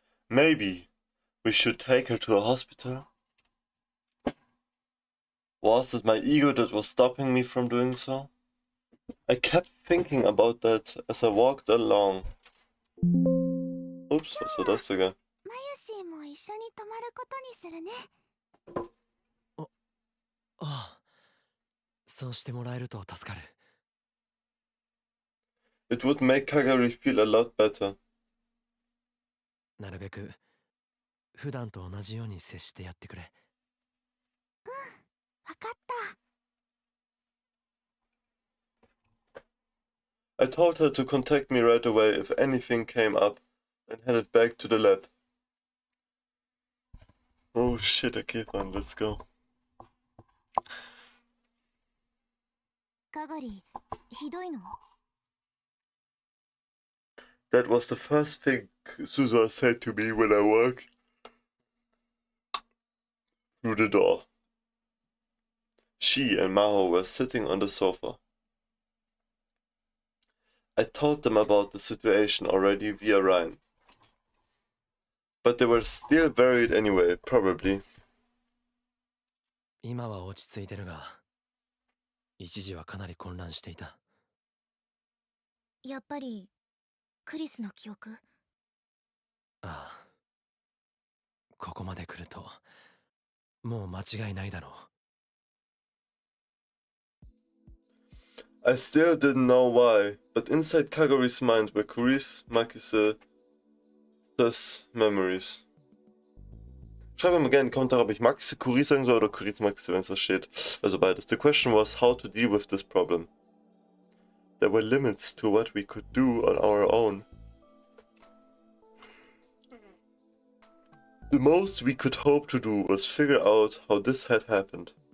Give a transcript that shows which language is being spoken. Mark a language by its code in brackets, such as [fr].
[en] Maybe we should take her to a hospital? Was it my ego that was stopping me from doing so? I kept thinking about that as I walked along. [de] Oops, was war das sogar? [ja] マユシーも一緒に泊まることにするね。ああ、そうしてもらえると助かる。 [en] It would make KAGARI feel a lot better. [ja] なるべく普段と同じように接してやってくれ。わかった。 [en] I told her to contact me right away if anything came up and headed back to the lab. Oh shit, okay fine, let's go. [ja] KAGARI、ひどいの？ [en] That was the first thing Suzuha said to me when I walked through the door. She and Mao were sitting on the sofa. I told them about the situation already via Ryan. But they were still worried anyway, probably. [ja] 今は落ち着いてるが、一時はかなり混乱していた。やっぱりクリスの記憶？ああ。ここまで来ると、もう間違いないだろう。 [en] I still didn't know why, but inside Kagari's mind were Kuris, Makise's memories. [de] Schreibt mir gerne in die Kommentare, ob ich Makise Kuri sagen soll oder Kuris Makise, wenn es was steht. Also beides. [en] The question was how to deal with this problem. There were limits to what we could do on our own. The most we could hope to do was figure out how this had happened.